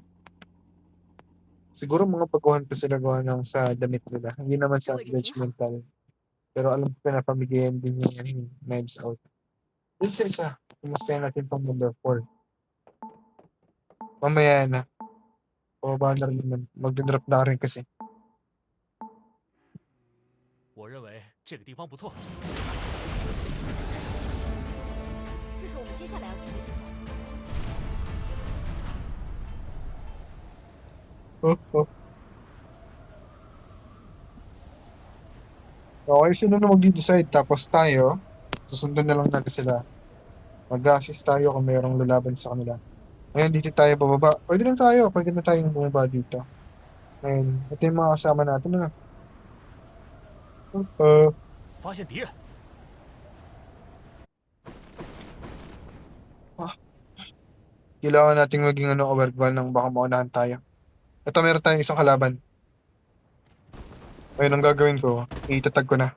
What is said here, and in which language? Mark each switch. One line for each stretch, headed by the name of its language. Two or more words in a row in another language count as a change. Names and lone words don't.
Filipino: Siguro mga pagkuhan pa sila gawa ng sa damit nila. Hindi naman sa judgmental. Pero alam ko na pamigayan din yung knives out. Yun sa isa. Kumustahin natin pang number 4. Mamaya na. Pababa na rin naman. Magdadrop na rin kasi.
Chinese: 我认为这个地方不错。这是我们接下来要去的地方。 Oh, oh.
Filipino: Okay, sino na mag-decide? Tapos tayo, susundan na lang natin sila. Mag-assist tayo kung mayroong lalaban sa kanila. Ngayon, dito tayo bababa. Pwede na tayong bumaba dito. Ngayon, ito yung mga kasama natin na.
Chinese: 发现敌人，
Filipino: Kailangan nating maging aware ng baka maunahan tayo. Ito, meron tayong isang kalaban. Ngayon, ang gagawin ko, itatag ko na.